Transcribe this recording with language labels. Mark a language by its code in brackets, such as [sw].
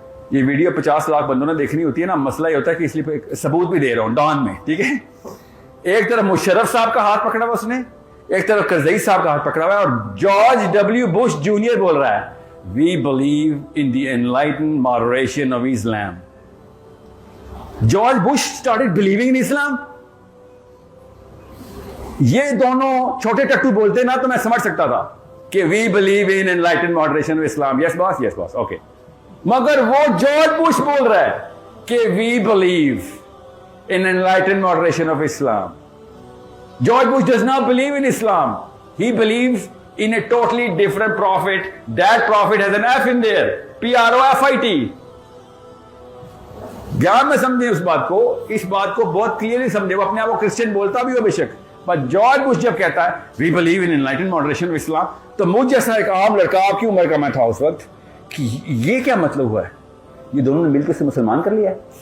[ur] یہ ویڈیو 50 لاکھ بندوں نے دیکھنی ہوتی ہے نا, مسئلہ یہ ہوتا ہے کہ اس لیے ثبوت بھی دے رہا ہوں ڈان میں, ٹھیک ہے. ایک طرف مشرف صاحب کا ہاتھ پکڑا ہوا اس نے, ایک طرف کرزئی صاحب کا ہاتھ پکڑا ہوا ہے, اور جارج ڈبلیو بش جونیئر بول رہا ہے [en] we believe in the enlightened moderation of Islam. George Bush started believing in Islam. [ur] یہ دونوں چھوٹے ٹٹو بولتے نا تو میں سمجھ سکتا تھا کہ [en] We believe in enlightened moderation of Islam. Yes boss, yes boss, okay. [ur] مگر وہ جارج بش بول رہا ہے کہ [en] We believe in enlightened moderation of Islam. George Bush does not believe in Islam. He believes in a totally different prophet. That prophet has an F in there. P-R-O-F-I-T. [ur] گیان میں سمجھیں اس بات کو, اس بات کو بہت کلیئرلی سمجھیں. وہ اپنے آپ کو کرسچن بولتا بھی ہو بے شک, پر جارج بش جب کہتا ہے [en] we believe in enlightened moderation of Islam, [ur] تو مجھ جیسا ایک عام لڑکا, آپ کی عمر کا میں تھا اس وقت, کہ یہ کیا مطلب ہوا ہے, یہ دونوں نے مل کے اسے مسلمان کر لیا ہے.